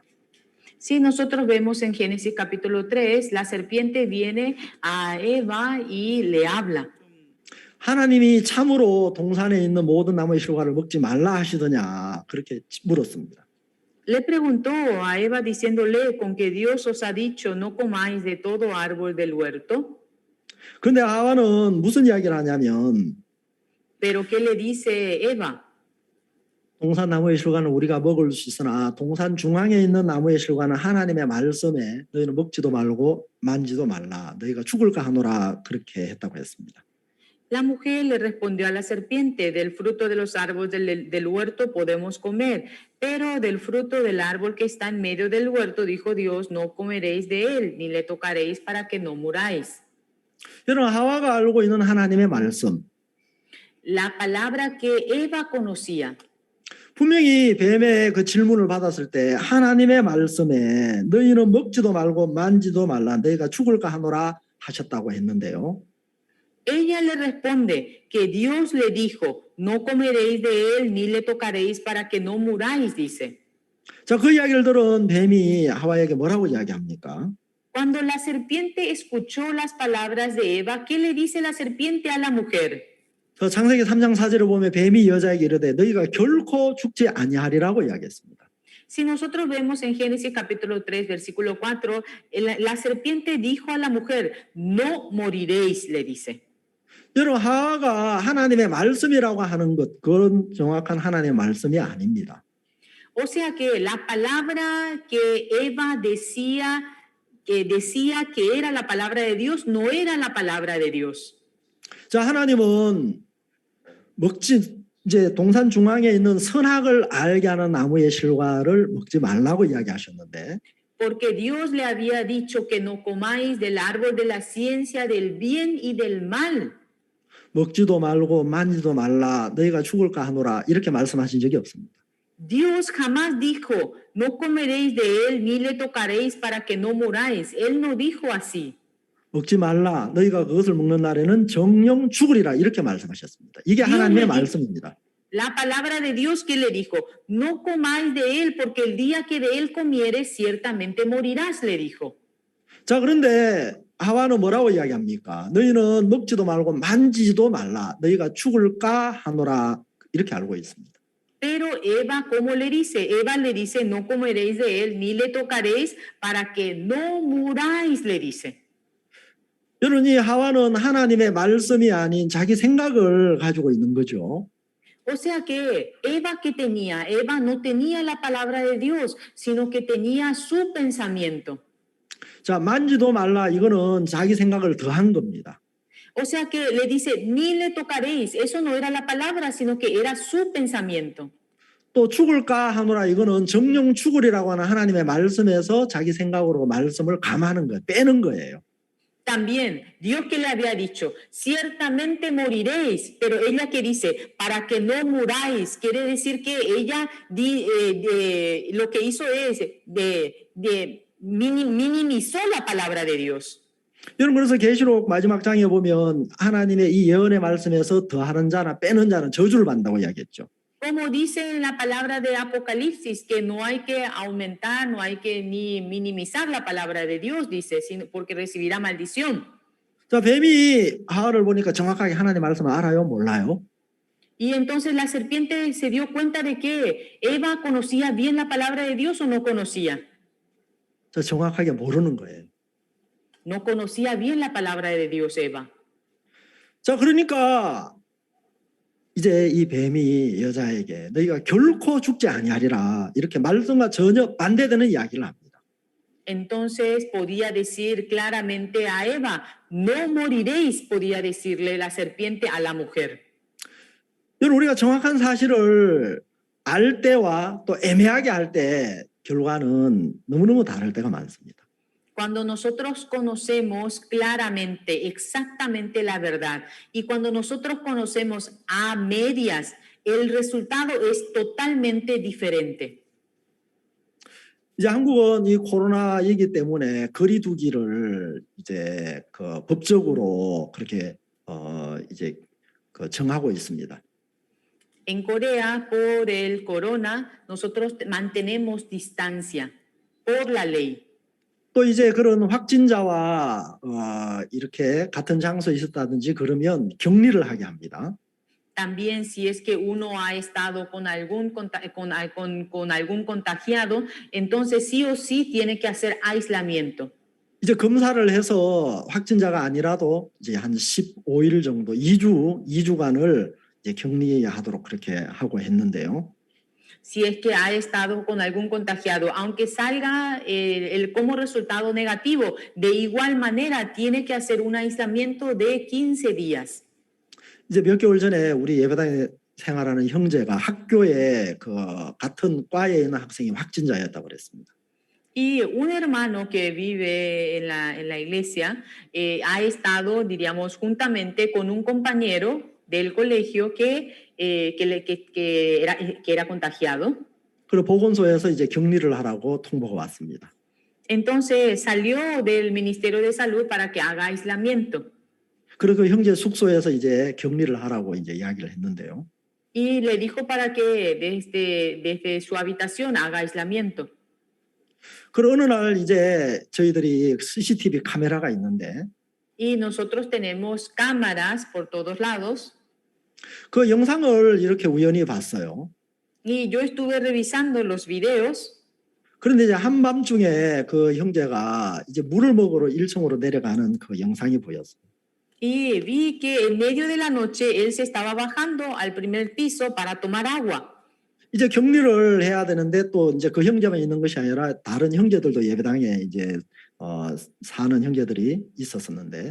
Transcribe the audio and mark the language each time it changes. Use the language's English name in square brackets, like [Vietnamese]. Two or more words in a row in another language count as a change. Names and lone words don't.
[Spanish] Si nosotros vemos en Génesis capítulo 3, la serpiente viene a Eva y le habla. [Korean] 하나님이 참으로 동산에 있는 모든 나무의 실과를 먹지 말라 하시더냐 그렇게 물었습니다. [Spanish] Le preguntó a Eva diciéndole, con que Dios os ha dicho, no comáis de todo árbol del huerto. [Korean] 그런데 하와는 무슨 이야기를 하냐면 [Spanish] Pero ¿qué le dice Eva? [Korean] 동산 나무의 실과는 우리가 먹을 수 있으나 동산 중앙에 있는 나무의 실과는 하나님의 말씀에 너희는 먹지도 말고 만지도 말라. 너희가 죽을까 하노라 그렇게 했다고 했습니다. [Spanish] La mujer le respondió a la serpiente, del fruto de los árboles del huerto podemos comer, pero del fruto del árbol que está en medio del huerto, dijo Dios, no comeréis de él, ni le tocaréis para que no muráis. [Korean] 여러분 하와가 알고 있는 하나님의 말씀 [Spanish] La palabra que Eva conocía. [Korean] 분명히 뱀의 그 질문을 받았을 때 하나님의 말씀에 너희는 먹지도 말고 만지도 말라 너희가 죽을까 하노라 하셨다고 했는데요. [Spanish] Ella le responde que Dios le dijo, no comeréis de él ni le tocaréis para que no muráis, dice. [Korean] 자, 그 이야기를 들은 뱀이 하와에게 뭐라고 이야기합니까? [Spanish] Cuando la serpiente escuchó las palabras de Eva, ¿qué le dice la serpiente a la mujer? [Korean] 그 창세기 3장 4절을 보면 뱀이 여자에게 이르되 너희가 결코 죽지 아니하리라고 이야기했습니다. [Spanish] Si nosotros vemos en Génesis capítulo 3, versículo 4, la serpiente dijo a la mujer, no moriréis, le dice. [Korean] 여러분 하와가 하나님의 말씀이라고 하는 것 그건 정확한 하나님의 말씀이 아닙니다. [Spanish] O sea que la palabra que Eva decía que era la palabra de Dios, no era la palabra de Dios. [Korean] 자, 하나님은 이제 동산 중앙에 있는 선악을 알게 하는 나무의 실과를 먹지 말라고 이야기하셨는데 [Spanish] Porque Dios le había dicho que no comáis del árbol de la ciencia del bien y del mal. [Korean] 먹지도 말고 만지도 말라 너희가 죽을까 하노라 이렇게 말씀하신 적이 없습니다. [Spanish] Dios jamás dijo, no comeréis de él ni le tocaréis para que no muráis. Él no dijo así. [Korean] 먹지 말라 너희가 그것을 먹는 날에는 정령 죽으리라 이렇게 말씀하셨습니다. 이게 하나님의 말씀입니다. [Spanish] La palabra de Dios que le dijo, no comáis de él porque el día que de él comieres ciertamente morirás, le dijo. [Korean] 자, 그런데 하와는 뭐라고 이야기합니까? 너희는 먹지도 말고 만지지도 말라 너희가 죽을까 하노라 이렇게 알고 있습니다. [Spanish] Pero Eva, ¿cómo le dice? Eva le dice, no comeréis de él ni le tocaréis para que no muráis, le dice. [Korean] 여러분 이 하와는 하나님의 말씀이 아닌 자기 생각을 가지고 있는 거죠. [Spanish] O sea que Eva que tenía, Eva no tenía la palabra de Dios, sino que tenía su pensamiento. [Korean] 자, 만지도 말라 이거는 자기 생각을 더한 겁니다. [Spanish] O sea que le dice, ni le tocaréis. Eso no era la palabra, sino que era su pensamiento. [Korean] 또 죽을까 하노라 이거는 정령 죽으리라고 하는 하나님의 말씀에서 자기 생각으로 말씀을 감하는 거예요. 빼는 거예요. [Spanish] También Dios que le había dicho, ciertamente moriréis, pero ella que dice, para que no muráis, quiere decir que ella lo que hizo es minimizó la palabra de Dios. [Korean] 여러분 그래서 계시록 마지막 장에 보면 하나님의 이 예언의 말씀에서 더하는 자나 빼는 자는 저주를 받는다고 이야기했죠. [Spanish] Como dice en la palabra de Apocalipsis, que no hay que aumentar, no hay que ni minimizar la palabra de Dios, dice, porque recibirá maldición. [Korean] 자, 뱀이 하와를 보니까 정확하게 하나님의 말씀을 알아요? 몰라요? [Spanish] Y entonces la serpiente se dio cuenta de que Eva conocía bien la palabra de Dios o no conocía. [Korean] 자, 정확하게 모르는 거예요. [Spanish] No conocía bien la palabra de Dios, Eva. [Korean] 자, 그러니까 이제 이 뱀이 여자에게 너희가 결코 죽지 아니하리라 이렇게 말씀과 전혀 반대되는 이야기를 합니다. [Spanish] Entonces podía decir claramente a Eva, no moriréis, podía decirle la serpiente a la mujer. [Korean] 여러분 우리가 정확한 사실을 알 때와 또 애매하게 할 때 결과는 너무너무 다를 때가 많습니다. [Spanish] Cuando nosotros conocemos claramente, exactamente la verdad, y cuando nosotros conocemos a medias, el resultado es totalmente diferente. [Korean] 이제 한국은 이 코로나 얘기 때문에 거리두기를 이제 그 법적으로 그렇게 이제 그 정하고 있습니다. [Spanish] En Corea, por el corona, nosotros mantenemos distancia por la ley. [Korean] 또 이제 그런 확진자와 이렇게 같은 장소에 있었다든지 그러면 격리를 하게 합니다. [Spanish] También si es que uno ha estado con algún contagiado, entonces sí o sí tiene que hacer aislamiento. [Korean] 이제 검사를 해서 확진자가 아니라도 이제 한 15일 정도, 2주간을 이제 격리하도록 그렇게 하고 했는데요. [Spanish] Si es que ha estado con algún contagiado, aunque salga como resultado negativo, de igual manera tiene que hacer un aislamiento de 15 días. [Korean] 이제 몇 개월 전에 우리 예배당에 생활하는 형제가 학교에 그 같은 과에 있는 학생이 확진자였다고 그랬습니다. [Spanish] Y un hermano que vive en la iglesia ha estado, diríamos, juntamente con un compañero del colegio que era contagiado. [Korean] 그리고 보건소에서 이제 격리를 하라고 통보가 왔습니다. [Spanish] Entonces salió del Ministerio de Salud para que haga aislamiento. [Korean] 그리고 형제 숙소에서 이제 격리를 하라고 이제 이야기를 했는데요. [Spanish] Y le dijo para que desde su habitación haga aislamiento. [Korean] 그리고 어느 날 이제 저희들이 CCTV 카메라가 있는데 [Spanish] Y nosotros tenemos cámaras por todos lados. [Korean] 그 영상을 이렇게 우연히 봤어요. [Spanish] Y yo estuve revisando los videos. [Korean] 그런데 이제 한밤중에 그 형제가 이제 물을 먹으러 1층으로 내려가는 그 영상이 보였어요. [Spanish] Y vi que en medio de la noche él se estaba bajando al primer piso para tomar agua. [Korean] 이제 격리를 해야 되는데 또 이제 그 형제만 있는 것이 아니라 다른 형제들도 예배당에 이제 사는 형제들이 있었었는데